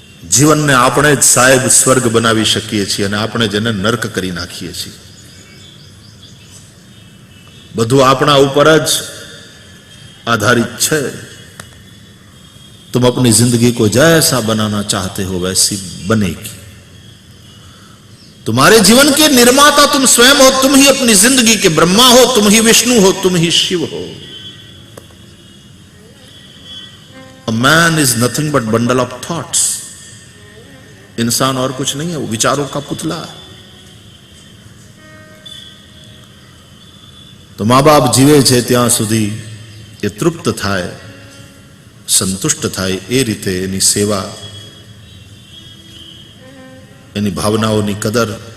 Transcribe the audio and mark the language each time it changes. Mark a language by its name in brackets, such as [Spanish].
[Gujarati] જીવનને આપણે જ સાહેબ સ્વર્ગ બનાવી શકીએ છીએ અને આપણે જેને નર્ક કરી નાખીએ છીએ. બધું આપણા ઉપર જ [Hindi] आधारित है. तुम अपनी जिंदगी को जैसा बनाना चाहते हो वैसी बनेगी. तुम्हारे जीवन के निर्माता तुम स्वयं हो, तुम ही अपनी जिंदगी के ब्रह्मा हो, तुम ही विष्णु हो, तुम ही शिव हो. [English] A man is nothing but bundle of thoughts. [Hindi] इंसान और कुछ नहीं है, वो विचारों का पुतला है. [Gujarati] तो मां बाप जीवे छे ત્યાં સુધી એ તૃપ્ત થાય, સંતુષ્ટ થાય, એ રીતે એની સેવા, એની ભાવનાઓની કદર.